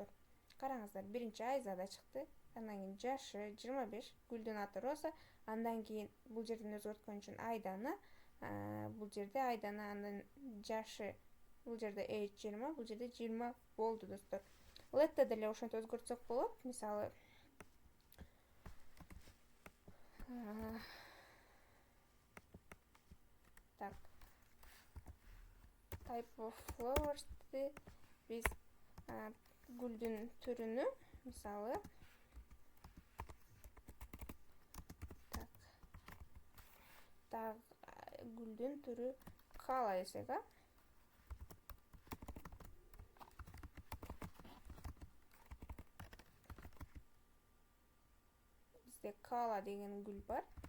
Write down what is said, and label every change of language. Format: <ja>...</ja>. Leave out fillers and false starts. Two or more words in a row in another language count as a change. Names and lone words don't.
<ky>Караңыздар, биринчи Айзада чыкты, андан кийин жашы 25, гүлдүн аты Роза, андан кийин бул жерден өзгөрткөн үчүн Айдана, бул жерде Айдана, андан жашы бул жерде H20, бул жерде 20 болду достор. Let'te деле ошентип өзгөртсөк болот. Мисалы, так,</ky> <en>type of flowers</en> <ky>биз гүлдүн түрүнү, мисалы, так, гүлдүн түрү кала десек, бизде кала деген гүл бар.</ky>